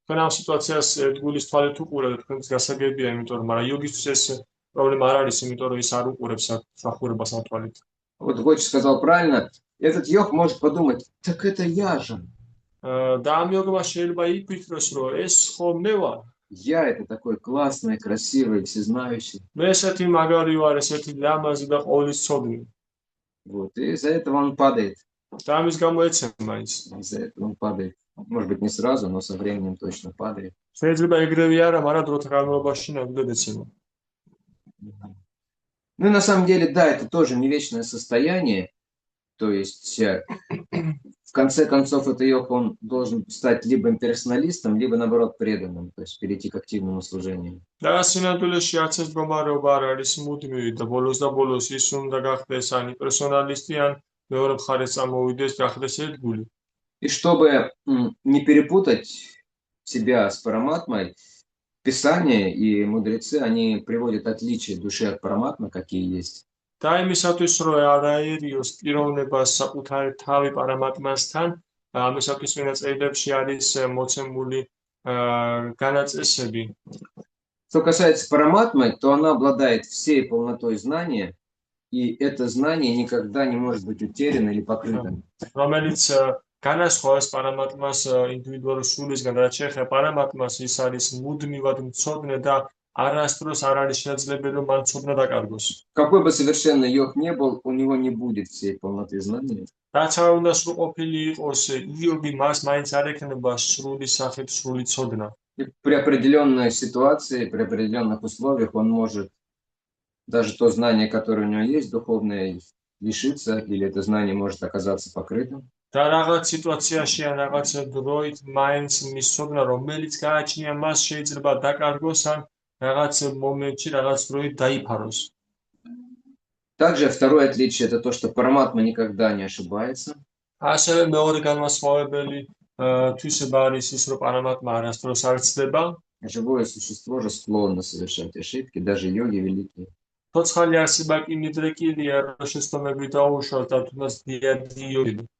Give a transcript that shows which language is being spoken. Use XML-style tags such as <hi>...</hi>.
<ka>თქვენ ამ სიტუაციას გულის თვალით უყურებთ, თქვენს გასაგებია, იმიტომ რომ მაგრამ იოგისთვის ეს პრობლემა არ არის, იმიტომ რომ ის არ უყურებს სახურებას ამ თვალით.</ka> <ru>Вот Гочи сказал правильно, этот йог может подумать, так это я же.</ru> <ka>და ამ იოგმა შეიძლება იფიქროს, რომ ეს ხო მე ვარ.</ka> <ru>Я это такой классный, красивый, всезнающий.</ru> <ka>მე ესეთი მაგარი ვარ, ესეთი ლამაზი და ყოვლისცოდნი.</ka> <ru>Вот, и из-за этого он падает.</ru> <ka>და ამის გამო ეცემა ის.</ka> <ru>Из-за этого он падает. Может быть, не сразу, но со временем точно падает.</ru> <ka>შეიძლება ეგრევე არა, მაგრამ დროთა განმავლობაში ნამდვილად ეცემა.</ka> <ru>Ну и на самом деле, да, это тоже не вечное состояние. То есть, в конце концов, это йог, он должен стать либо имперсоналистом, либо, наоборот, преданным, то есть перейти к активному служению.</ru> <ka>და სინამდვილეში არც ეს მდგომარეობა არ არის მუდმივი და ბოლოს ის უნდა გახდეს ან პერსონალისტი ან მეორე მხარეს წამოვიდეს გახდეს ერთგული.</ka> <ru>И чтобы не перепутать себя с параматмой, Писание и мудрецы, они приводят отличия души от параматмы, какие есть.</ru> <ka>და იმისათვის რომ არ აერიოს პიროვნებას საკუთარი თავი პარამატმასთან, ამისათვის წინა წერილებში არის მოცემული განაწესები.</ka> <ru>Что касается параматмы, то она обладает всей полнотой знания, и это знание никогда не может быть утеряно или покрыто.</ru> <ka>რომელიც განასხვავებს პარამატმას ინდივიდუალური სულისგან, რაც შეეხება პარამატმას, ის არის მუდმივად მცოდნე და არასდროს არ არის შესაძლებელი რომ მან ცოდნა დაკარგოს.</ka> <ru>Какой бы совершенный Йов не был, у него не будет всей полноты знания.</ru> <ka>რაც არ უნდა სრულყოფილი იყოს იობი, მას მაინც არ ექნება სრული სახით სრული ცოდნა.</ka> <ru>И при определенной ситуации, при определенных условиях он может даже то знание, которое у него есть, духовное, лишиться, или это знание может оказаться покрытым.</ru> <ka>და რაღაც სიტუაციაში ან რაღაც დროით მაინც მის ცოდნა, რომელიც გააჩნია, მას შეიძლება დაკარგოს ან რაღაც მომენტში, რაღაც დროით დაიფაროს.</ka> <ru>Также второе отличие – это то, что параматма никогда не ошибается.</ru> <ka>ასევე მეორე განმასხვავებელი თვისება არის ის, რომ პარამატმა არასდროს არ ცდება.</ka> <ru>Живое существо же склонно совершать ошибки, даже йоги великие.</ru> <ka>ცოცხალი არსება კი მიდრეკილია, რომ შეცდომები დაუშვათ და თუნდაც დიადი იოგი.</ka>